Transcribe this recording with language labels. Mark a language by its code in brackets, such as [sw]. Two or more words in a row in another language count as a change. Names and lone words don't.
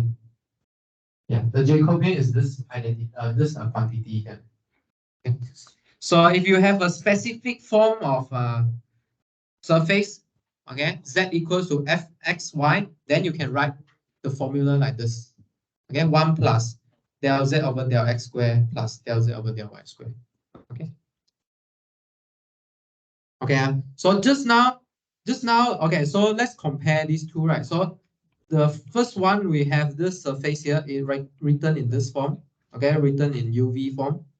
[en] Yeah, the Jacobian is this identity, this quantity here. Okay. So if you have a specific form of surface, okay, z equals to fxy, then you can write the formula like this. Okay, 1 plus del z over del x square plus del z over del y square. Okay. Okay. So just now, okay. So let's compare these two, right? So the first one, we have this surface here, written in this form, okay, written in UV form.